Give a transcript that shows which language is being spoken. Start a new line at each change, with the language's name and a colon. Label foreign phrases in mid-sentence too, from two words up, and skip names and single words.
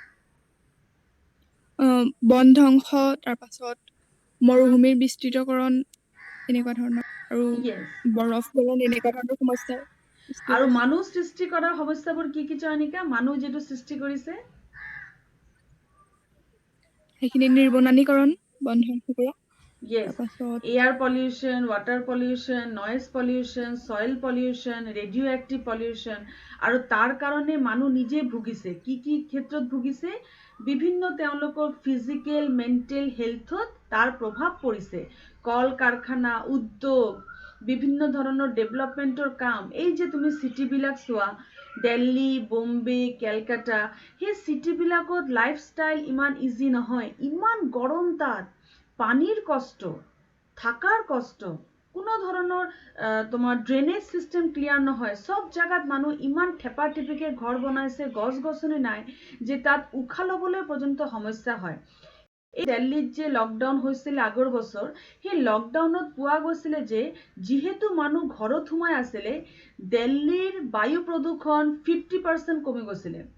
Assamese: বন ধ্বংস তাৰ পাছত মৰুভূমিৰ বিস্তৃতকৰণ এনেকুৱা ধৰণৰ আৰু বৰফ গলন এনেকুৱা ধৰণৰ সমস্যা আৰু মানুহ সৃষ্টি কৰা সমস্যাবোৰ কি জয়নিকা মানুহ যেটো সৃষ্টি কৰিছে সেইখিনি নিৰ্বনানীকৰণ বন ধ্বংস কৰা
English: Yes, air pollution, water pollution, noise pollution, soil pollution, radioactive pollution
Assamese: আৰু তাৰ কাৰণে মানুহ নিজে ভুগিছে কি ক্ষেত্ৰত ভুগিছে বিভিন্ন তেওঁলোকৰ
English: physical mental health
Assamese: তাৰ প্ৰভাৱ পৰিছে কল কাৰখানা উদ্যোগ বিভিন্ন ধৰণৰ ডেভেলপমেন্টৰ কাম এই যে তুমি সিটি বিলাক চোৱা দিল্লী বোম্বে কলকাতা সেই সিটি বিলাকত লাইফষ্টাইল ইমান ইজি নহয় ইমান গৰম তাত পানীৰ কষ্ট থাকাৰ কষ্ট কোনো ধৰণৰ তোমাৰ
English: drainage system clear
Assamese: নহয় সব জায়গাত মানুহ ইমান থেপা থেপিকে ঘৰ বনাইছে গছ গছনি নাই যে তাত উখা লবলৈ পৰ্যন্ত সমস্যা হয় এই দিল্লীত যে লকডাউন হৈছিল আগৰ বছৰ সেই লকডাউনত পোৱা গৈছিল যে যেহেতু মানুহ ঘৰত সোমাই আছিল দিল্লীৰ বায়ু প্ৰদূষণ 50% কমি গৈছিল